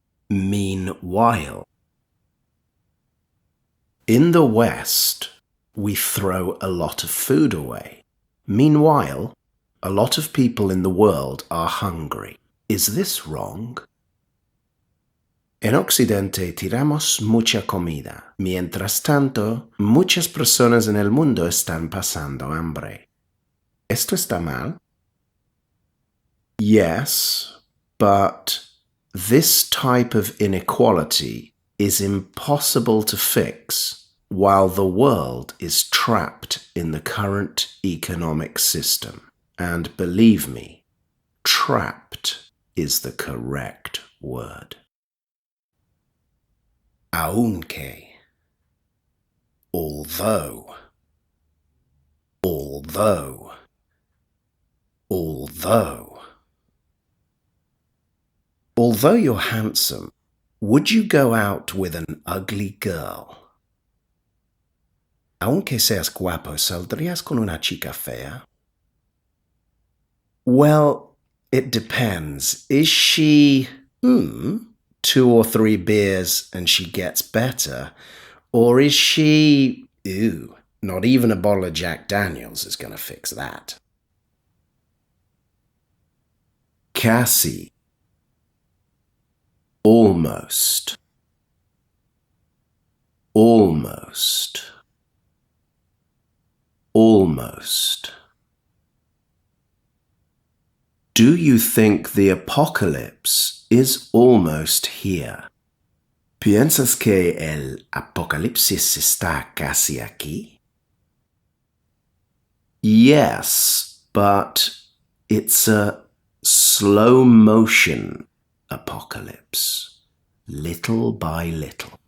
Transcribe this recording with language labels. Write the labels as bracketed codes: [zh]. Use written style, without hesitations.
[en] Meanwhile. In the West, we throw a lot of food away. Meanwhile, a lot of people in the world are hungry. Is this wrong? [es] En Occidente tiramos mucha comida. Mientras tanto, muchas personas en el mundo están pasando hambre. ¿Esto está mal? [en] Yes, but this type of inequality is impossible to fix while the world is trapped in the current economic system. And believe me, trapped is the correct word. [es] Aunque. Although. [en] Although. Although. Although you're handsome, would you go out with an ugly girl? [es] Aunque seas guapo, ¿saldrías con una chica fea? [en] Well, it depends. Is she, 2 or 3 beers and she gets better? Or is she, not even a bottle of Jack Daniels is going to fix that. [es] Casi. [en] Almost. Almost. Almost. Do you think the apocalypse is almost here? [es] ¿Piensas que el apocalipsis está casi aquí? [en] Yes, but it's a slow motion apocalypse, little by little.